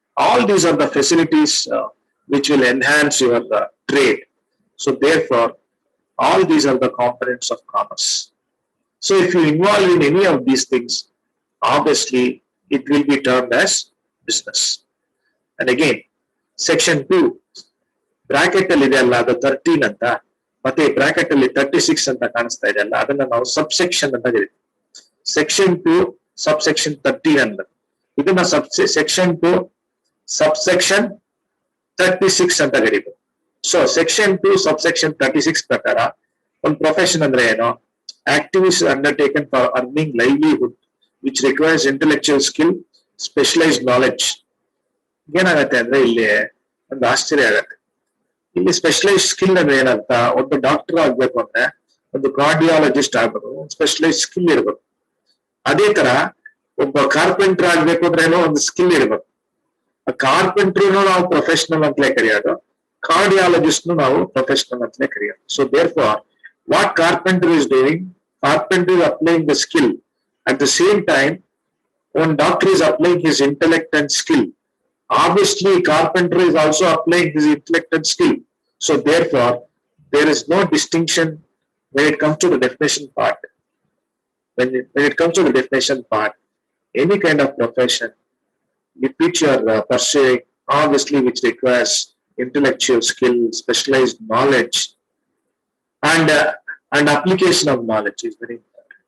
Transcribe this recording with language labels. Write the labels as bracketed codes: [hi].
[en] All these are the facilities which will enhance your trade. So therefore, all these are the components of commerce. So if you involve in any of these things, obviously it will be termed as business. And again, section 2 bracket [kn] ಅಲ್ಲಿ ಇದೆ ಅಲ್ಲ, ಅದು 13 ಅಂತ, ಮತ್ತೆ bracket ಅಲ್ಲಿ 36 ಅಂತ ಕಾಣಿಸ್ತಾ ಇದೆ ಅಲ್ಲ, ಅದನ್ನ ನಾವು ಸಬ್ಸೆಕ್ಷನ್ ಅಂತ ಕರಿತೀವಿ. ಸೆಕ್ಷನ್ 2 ಸಬ್ಸೆಕ್ಷನ್ 13 ಅಂತ, ಇದನ್ನ ಸೆಕ್ಷನ್ 2 ಸಬ್ಸೆಕ್ಷನ್ 36 ಅಂತ ಕರೀತೀವಿ. ಸೊ ಸೆಕ್ಷನ್ 2 ಸಬ್ಸೆಕ್ಷನ್ 36 ಪ್ರಕಾರ ಒಂದು ಪ್ರೊಫೆಷನ್ ಅಂದ್ರೆ ಏನು? [en] Activities undertaken for earning livelihood which requires intellectual skill, specialized knowledge. [kn] ಏನಾಗತ್ತೆ ಅಂದ್ರೆ ಇಲ್ಲಿ ಒಂದು ಆಶ್ಚರ್ಯ ಆಗತ್ತೆ. ಇಲ್ಲಿ ಸ್ಪೆಷಲೈಸ್ಡ್ ಸ್ಕಿಲ್ ಅಂದ್ರೆ ಏನಂತ? ಒಬ್ಬ ಡಾಕ್ಟರ್ ಆಗ್ಬೇಕು ಅಂದ್ರೆ ಒಂದು ಕಾರ್ಡಿಯಾಲಜಿಸ್ಟ್ ಆಗ್ಬೇಕು, ಸ್ಪೆಷಲೈಸ್ಡ್ ಸ್ಕಿಲ್ ಇರ್ಬೇಕು. ಅದೇ ತರ ಒಬ್ಬ ಕಾರ್ಪೆಂಟರ್ ಆಗ್ಬೇಕು ಅಂದ್ರೆ ಒಂದು ಸ್ಕಿಲ್ ಇರ್ಬೇಕು. ಕಾರ್ಪೆಂಟ್ರೂ ನಾವು ಪ್ರೊಫೆಷನಲ್ ಅಂತಲೇ ಕರೆಯೋದು, ಕಾರ್ಡಿಯಾಲಜಿಸ್ಟ್ ನಾವು ಪ್ರೊಫೆಷನಲ್ ಅಂತಲೇ ಕರೆಯೋದು. [en] So there for what carpenter is doing, carpenter is applying the skill. At the same time, when doctor is applying his intellect and skill, obviously carpenter is also applying his intellect and skill. So therefore, there is no distinction when it comes to the definition part. When it comes to the definition part, any kind of profession which you are pursuing, obviously which requires intellectual skill, specialized knowledge, and application of knowledge is very important.